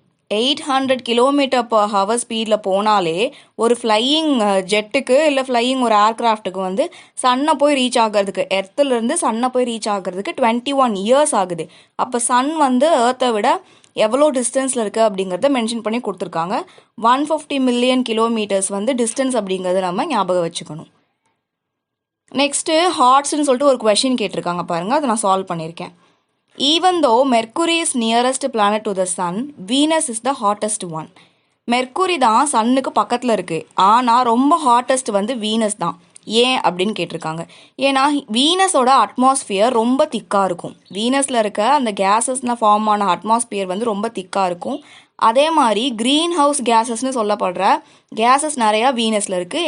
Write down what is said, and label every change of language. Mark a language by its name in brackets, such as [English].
[Tamil] 800 kilometre per hour ஸ்பீடில் போனாலே ஒரு ஃப்ளையிங் ஜெட்டுக்கு இல்லை ஃப்ளையிங் ஒரு ஏர்க்ராஃப்ட்டுக்கு சன்னை போய் ரீச் ஆகிறதுக்கு, எர்த்துலேருந்து சன்னை போய் ரீச் ஆகிறதுக்கு 21 இயர்ஸ் ஆகுது. அப்போ சன் ஏர்த்தை விட எவ்வளோ டிஸ்டன்ஸில் இருக்குது அப்படிங்கிறத மென்ஷன் பண்ணி கொடுத்துருக்காங்க. 150 மில்லியன் கிலோமீட்டர்ஸ் டிஸ்டன்ஸ் அப்படிங்கிறத நம்ம ஞாபகம் வச்சுக்கணும். நெக்ஸ்ட்டு ஹாட்ஸ்ன்னு சொல்லிட்டு ஒரு கொஷின் கேட்டிருக்காங்க பாருங்கள், அதை நான் சால்வ் பண்ணியிருக்கேன். [English] Even though Mercury is nearest planet to the sun, Venus is the hottest one. [Tamil] Mercury தான் சன்னுக்கு பக்கத்தில் இருக்குது. ஆனால் ரொம்ப ஹாட்டஸ்ட் வீனஸ் தான். ஏன் அப்படின்னு கேட்டிருக்காங்க. ஏன்னா வீனஸோட அட்மாஸ்பியர் ரொம்ப திக்காக இருக்கும். வீனஸில் இருக்க அந்த கேஸஸ்னால் ஃபார்ம் ஆன அட்மாஸ்பியர் ரொம்ப திக்காக இருக்கும். அதே மாதிரி க்ரீன் ஹவுஸ் கேஸஸ்னு சொல்லப்படுற கேஸஸ் நிறையா வீனஸில் இருக்குது.